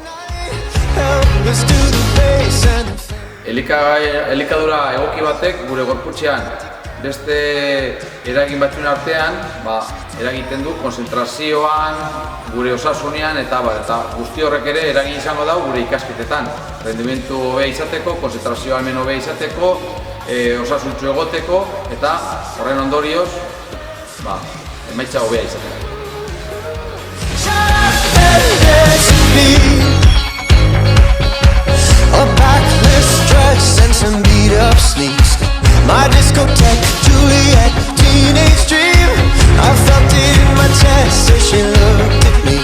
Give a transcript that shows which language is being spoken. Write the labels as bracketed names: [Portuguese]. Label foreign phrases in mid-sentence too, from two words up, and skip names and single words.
[Basque] Elikadura egoki batek gure gorputzean beste eragin batzuen artean eragiten du konzentrazioan, gure osasunean eta guzti horrek ere eragin izango da gure ikasketetan. Rendimendu hobea izateko, konzentrazioa hemen hobea izateko, osasuntsu egoteko eta horren ondorioz emaitza hobea izateko. [English] A backless dress and some beat up sneaks. My discotheque, Juliet, teenage dream. I felt it in my chest as she looked at me.